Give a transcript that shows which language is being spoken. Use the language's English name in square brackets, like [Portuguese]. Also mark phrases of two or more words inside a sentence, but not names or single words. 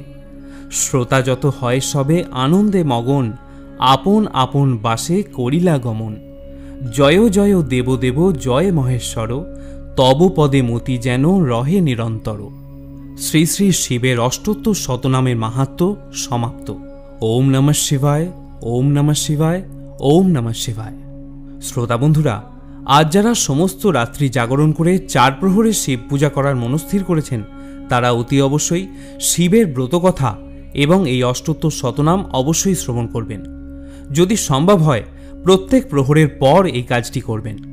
[Bangla] শ্রোতা যত হয় সবে আনন্দে মগন, আপন আপন বাসে করিলা গমন। জয় জয় দেবদেব জয় মহেশ্বর, তব পদে মতি যেন রহে নিরন্তর। শ্রী শ্রী শিবের অষ্টোত্তর শতনামের মাহাত্ম্য সমাপ্ত। [Sanskrit] ওম নমঃ শিবায়, ওম নমঃ শিবায়, ওম নমঃ শিবায়। [Bangla] শ্রোতা বন্ধুরা, আজ যারা সমস্ত রাত্রি জাগরণ করে 4 প্রহরের শিব পূজা করার মনস্থির করেছেন, তারা অতি অবশ্যই শিবের ব্রতকথা এবং এই অষ্টোত্তর শতনাম অবশ্যই শ্রবণ করবেন। যদি সম্ভব হয় প্রত্যেক প্রহরের পর এই কাজটি করবেন।